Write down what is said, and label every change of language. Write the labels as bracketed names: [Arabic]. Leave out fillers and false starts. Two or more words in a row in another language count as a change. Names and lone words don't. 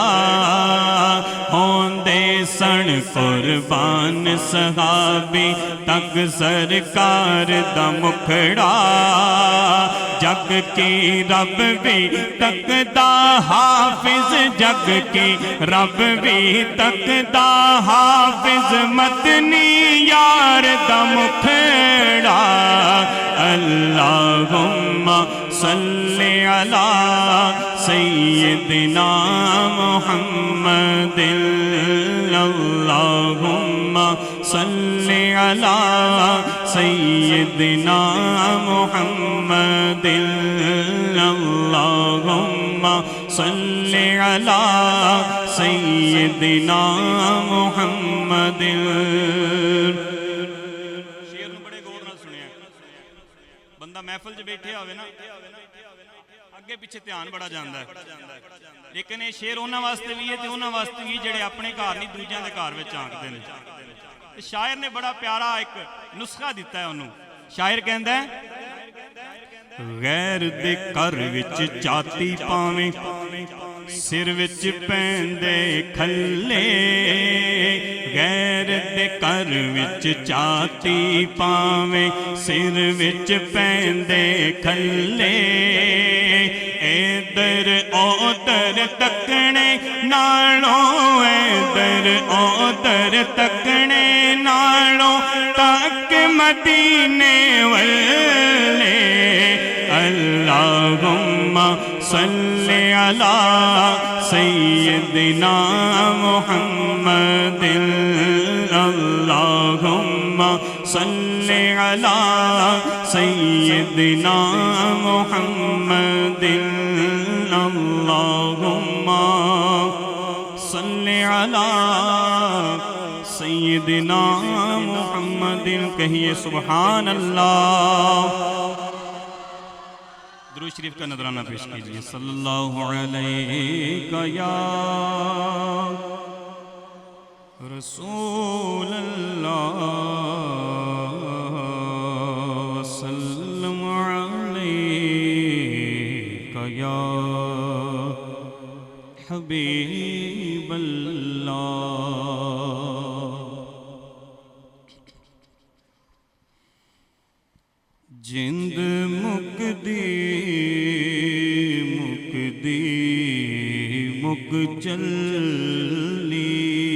[Punjabi] ہوندے سن قربان صحابی تک سرکار دا مکھڑا. جگ کی رب بھی تکدا حافظ، جگ کی رب بھی تکدا حافظ مدنی یار دا مکھڑا. [Arabic] اللهم صل على سيدنا محمد اللهم صل على سيدنا محمد اللهم صل على سيدنا محمد. [Punjabi] شعر نوں بڑے غور نال سنیا. بندہ محفل چ بیٹھے ہووے نا، اگے پچھے دھیان بڑا جاتا ہے. لیکن یہ شعر انہوں نے واسطے بھی ہے تو انہوں نے واسطے بھی جیہڑے اپنے گھر نہیں دوجیاں کے گھر میں آنکتے ہیں. شاعر نے بڑا پیارا اک نسخہ دتا ہے انہوں نے. [Urdu] شاعر کہتا ہے, [Punjabi] غیر دے گھر وچ جھاتی پاوے، سر وچ پیندے کھلے. غیر دے گھر وچ جھاتی پاوے، سر وچ پیندے کھلے. ادھر ادھر تکنے نالوں، ادھر ادھر تکنے نالوں تک مدینے والے. [Arabic] اللهم صل على سيدنا محمد اللهم صل على سيدنا محمد اللهم صل على سيدنا محمد. कहिए سبحان الله. [Urdu] درود شریف کا نذرانہ پیش کیجیے. [Arabic] صلى الله عليك يا رسول الله وسلم عليك يا حبيب الله. [Punjabi] جند مکدی مکدی مک چلی,